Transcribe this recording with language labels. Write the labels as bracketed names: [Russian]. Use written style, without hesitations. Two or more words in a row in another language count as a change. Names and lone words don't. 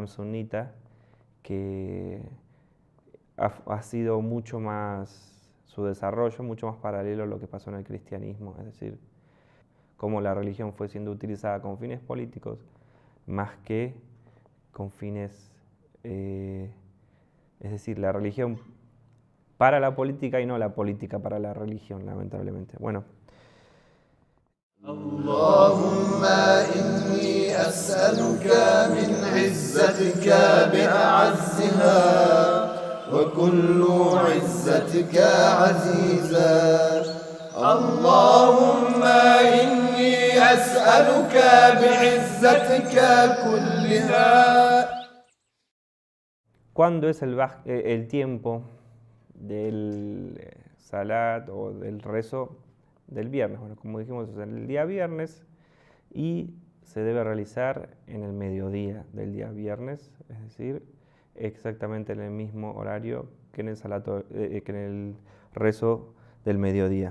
[Spanish] sunita, que ha sido mucho más, su desarrollo mucho más paralelo a lo que pasó en el cristianismo, es decir, cómo la religión fue siendo utilizada con fines políticos más que con fines, es decir, la religión para la política y no la política para la religión, lamentablemente. Bueno. [Arabic] اللهم إني أسألك من عزتك بأعزها وكل عزتك عزيزا اللهم إني أسألك بعزتك كلها. [Spanish] ¿Cuándo es el tiempo del salat o del rezo del viernes? Bueno, como dijimos, es el día viernes y se debe realizar en el mediodía del día viernes, es decir, exactamente en el mismo horario que en el rezo del mediodía.